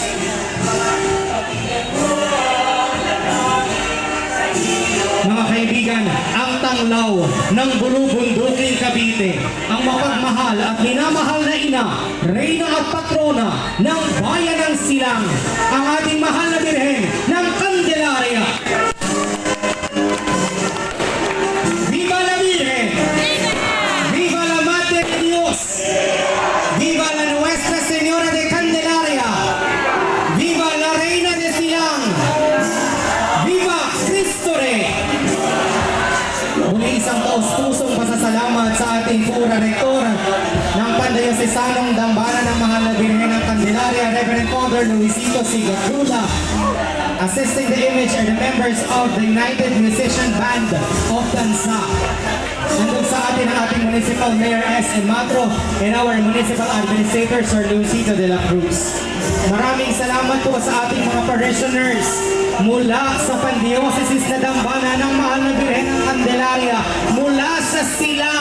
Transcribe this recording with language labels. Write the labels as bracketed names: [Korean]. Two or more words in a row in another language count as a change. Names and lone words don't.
[Filipino] Mga kaibigan, ang tanglaw ng bulubunduking Cavite, ang mapagmahal at minamahal na ina, reyna at patrona ng bayan ng Silang, ang ating mahal na Birhen ng Candelaria. [Spanish] Viva la Virgen! Viva la Madre de Dios! Viva la Nuestra Señora de Candelaria! Viva la Reina de Silang! Viva Cristo Rey! [Filipino] Muli isang taus-pusong pasasalamat sa ating pura rektor ng Pandayosesanong Dambana ng Mahal na Birhen ng Candelaria, Reverend Father Luisito Sigatrula. [English] Assisting the image are the members of the United Musician Band of Tansa. [Filipino] Nandun sa atin ang ating [English] Municipal Mayor [Filipino] S.M. [English] Matro and our Municipal Administrator Sir Luisito de la Cruz. [Filipino] Maraming salamat po sa ating mga parishioners mula sa Pandiocesis na Dambana ng Mahal na Birhen ng Candelaria, mula sa Silang.